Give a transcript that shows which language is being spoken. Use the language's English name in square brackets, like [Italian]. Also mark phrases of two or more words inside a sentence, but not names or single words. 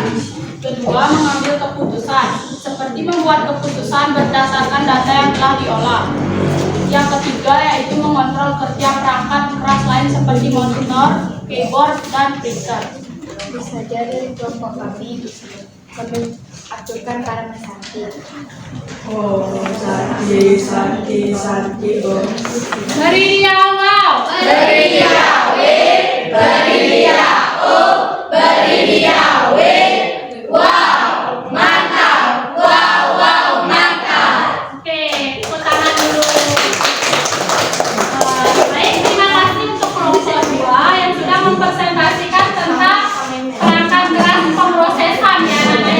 [Indonesian] Kedua, mengambil keputusan seperti membuat keputusan berdasarkan data yang telah diolah. Yang ketiga yaitu mengontrol kerja perangkat keras lain seperti monitor, keyboard, dan printer. Bisa jadi kelompok kami mengaturkan para mesanti. Oh, Santi, oh. Beriau, Oke, tepuk tangan dulu. Baik, terima kasih untuk kelompok 2 yang sudah mempresentasikan tentang perangkat keras pemrosesan ya namanya.